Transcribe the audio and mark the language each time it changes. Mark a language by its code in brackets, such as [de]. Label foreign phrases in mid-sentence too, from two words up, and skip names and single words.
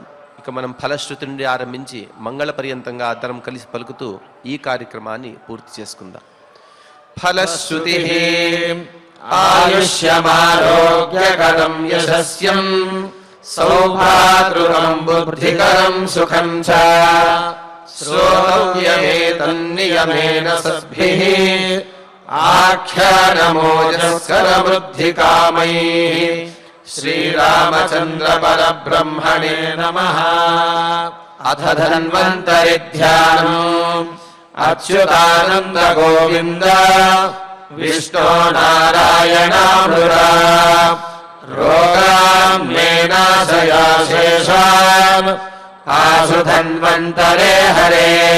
[te] ఇక మనం ఫలశ్రుతి నుండి ఆరంభించి మంగళ పర్యంతంగా అందరం కలిసి పలుకుతూ ఈ కార్యక్రమాన్ని పూర్తి చేసుకుందాం. [sa] ఫలశ్రుతి ఆయుష్యమారోగ్యకరం యశస్యం సౌభాతృకం బుద్ధికరం సుఖం చ श्रोतव्यमेतन्नियमेन सद्भिः आख्यानमोजस्करवृद्धिकामैः श्रीरामचन्द्र परब्रह्मणे नमः। अथ धन्वन्तरिध्यानम् अच्युतानन्द गोविन्द विष्णो नारायणानुरा रोगान्मेनाशयाशेषान् आशु धन्वन्तरे हरे